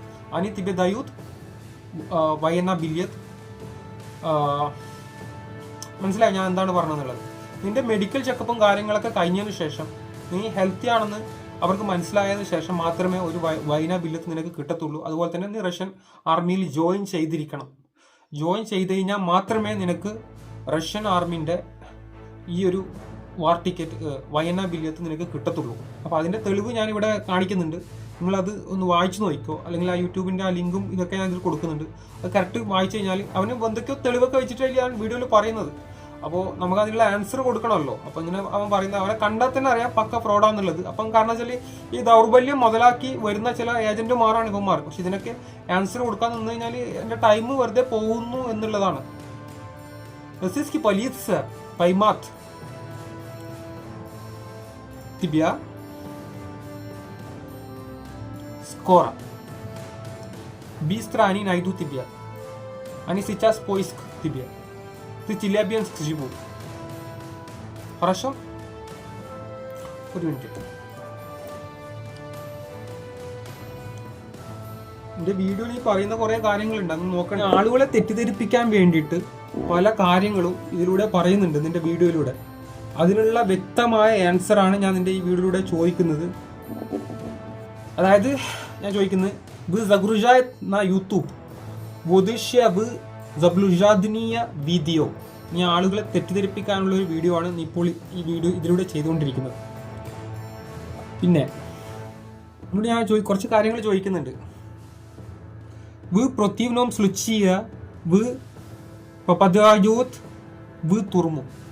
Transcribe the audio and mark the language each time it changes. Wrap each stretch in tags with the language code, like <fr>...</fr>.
<ru>Они тебе дают военный билет.</ru> <ml>മനസ്സിലായി ഞാൻ എന്താണ് പറഞ്ഞതെന്നുള്ളത്. നിന്റെ മെഡിക്കൽ ചെക്കപ്പും കാര്യങ്ങളൊക്കെ കഴിഞ്ഞതിന് ശേഷം നീ ഹെൽത്തി ആണെന്ന് അവർക്ക് മനസ്സിലായതിനു ശേഷം മാത്രമേ ഒരു വൈന ബില്ലത്ത് നിനക്ക് കിട്ടത്തുള്ളൂ. അതുപോലെ തന്നെ നീ റഷ്യൻ ആർമിയിൽ ജോയിൻ ചെയ്തിരിക്കണം. ജോയിൻ ചെയ്ത് കഴിഞ്ഞാൽ മാത്രമേ നിനക്ക് റഷ്യൻ ആർമിൻ്റെ ഈ ഒരു വാർ ടിക്കറ്റ് വയന ബില്ലത്ത് നിനക്ക് കിട്ടത്തുള്ളൂ. അപ്പോൾ അതിൻ്റെ തെളിവ് ഞാനിവിടെ കാണിക്കുന്നുണ്ട്. നിങ്ങളത് ഒന്ന് വായിച്ചു നോക്കിക്കോ. അല്ലെങ്കിൽ ആ യൂട്യൂബിൻ്റെ ആ ലിങ്കും ഇതൊക്കെ ഞാൻ ഇതിൽ കൊടുക്കുന്നുണ്ട്. അത് കറക്റ്റ് വായിച്ചു കഴിഞ്ഞാൽ അവന് എന്തൊക്കെയോ തെളിവൊക്കെ വെച്ചിട്ടാണ് ഞാൻ വീഡിയോയിൽ പറയുന്നത്. അപ്പോൾ നമുക്ക് അതിനുള്ള ആൻസർ കൊടുക്കണമല്ലോ. അപ്പോൾ ഇങ്ങനെ അവൻ പറയുന്നത് അവനെ കണ്ടാൽ തന്നെ അറിയാം പക്ക ഫ്രോഡാന്നുള്ളത്. അപ്പം കാരണം വെച്ചാൽ ഈ ദൗർബല്യം മുതലാക്കി വരുന്ന ചില ഏജന്റുമാരാണ് ഇവന്മാർ. പക്ഷെ ഇതിനൊക്കെ ആൻസർ കൊടുക്കാൻ നിന്ന് കഴിഞ്ഞാൽ എൻ്റെ ടൈം വെറുതെ പോകുന്നു എന്നുള്ളതാണ്.</ml> <ru>Российский полиция поймет тебя скоро. Быстро они найдут тебя. Они сейчас поиск тебе. Ты Челябинск живу. Хорошо?</ru> <ml>ഒരു മിനിറ്റ്. എൻ്റെ വീഡിയോയിൽ ഈ പറയുന്ന കുറേ കാര്യങ്ങളുണ്ട്, അന്ന് നോക്കണം. ആളുകളെ തെറ്റിദ്ധരിപ്പിക്കാൻ വേണ്ടിയിട്ട് പല കാര്യങ്ങളും ഇതിലൂടെ പറയുന്നുണ്ട് നിന്റെ വീഡിയോയിലൂടെ. അതിനുള്ള വ്യക്തമായ ആൻസറാണ് ഞാൻ നിന്റെ ഈ വീഡിയോയിലൂടെ ചോദിക്കുന്നത്. അതായത് ഞാൻ ചോദിക്കുന്നത്</ml> <ru>вы загружает на YouTube будущее вы заблуждение видео.</ru> <ml>നീ ആളുകളെ തെറ്റിദ്ധരിപ്പിക്കാനുള്ള ഒരു വീഡിയോ ആണ് നീ ഇപ്പോൾ ഈ വീഡിയോ ഇതിലൂടെ ചെയ്തുകൊണ്ടിരിക്കുന്നത്. പിന്നെ ഇവിടെ ഞാൻ കുറച്ച് കാര്യങ്ങൾ ചോദിക്കുന്നുണ്ട്.</ml> <ru>Вы противном случае вы попадают в тюрьму.</ru>